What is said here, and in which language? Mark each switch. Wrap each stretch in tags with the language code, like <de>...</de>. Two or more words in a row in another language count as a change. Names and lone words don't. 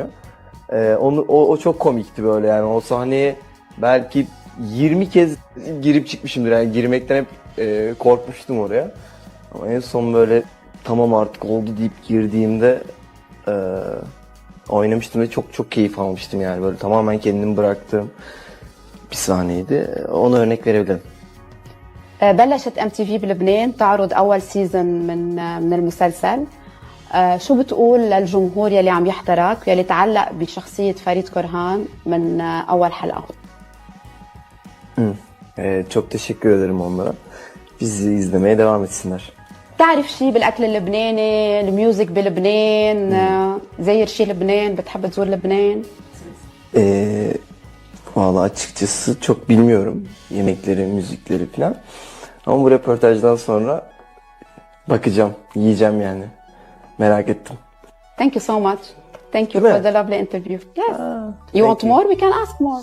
<tr>O çok komikti böyle yani o sahneye belki 20 kez girip çıkmışımdır yani girmekten hep korkmuştum oraya. Ama en son böyle tamam artık oldu deyip girdiğimde oynamıştım ve çok çok keyif almıştım yani böyle tamamen kendimi bıraktığım bir sahneydi. Ona örnek verebilirim.</tr> <ar>بلشت MTV بلبنان تعرض أول سيزن من المسلسل. شو بتقول للجمهور يلي عم يحضرك يلي تعلق بشخصية فريد كرهان من أول حلقة؟</ar> <tr>Çok teşekkür ederim onlara. Bizi izlemeye devam etsinler.</tr> <ar>بتعرف شي بالأكل اللبناني، الميوزك بلبنان، زير شي لبنان، بتحب تزور لبنان؟</ar> <tr>Vallahi açıkçası çok bilmiyorum yemekleri, müzikleri falan. Ama bu röportajdan sonra bakacağım, yiyeceğim yani. Merak ettim.</tr> <en>Thank you so much. Thank you</en> <tr>Değil</tr> <en>for</en> <tr>mi?</tr> <en>the lovely interview. Yes. You want more? We can ask more.</en>